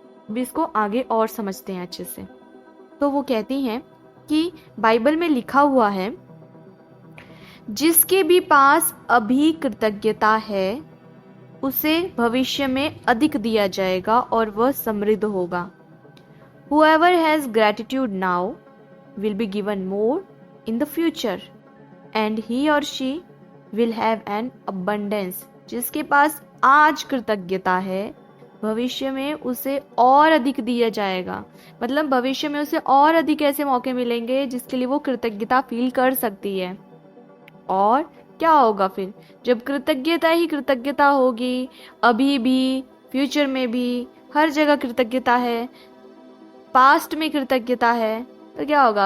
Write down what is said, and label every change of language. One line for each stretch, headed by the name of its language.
Hindi: अभी इसको आगे और समझते हैं अच्छे से। तो वो कहती हैं कि बाइबल में लिखा हुआ है, जिसके भी पास अभी कृतज्ञता है उसे भविष्य में अधिक दिया जाएगा और वह समृद्ध होगा।
English: Whoever has gratitude now will be given more in the future and he or she will have an abundance।
Hindi: जिसके पास आज कृतज्ञता है भविष्य में उसे और अधिक दिया जाएगा। मतलब भविष्य में उसे और अधिक ऐसे मौके मिलेंगे जिसके लिए वो कृतज्ञता फील कर सकती है। और क्या होगा फिर? जब कृतज्ञता ही कृतज्ञता होगी, अभी भी, फ्यूचर में भी, हर जगह कृतज्ञता है, पास्ट में कृतज्ञता है, तो क्या होगा?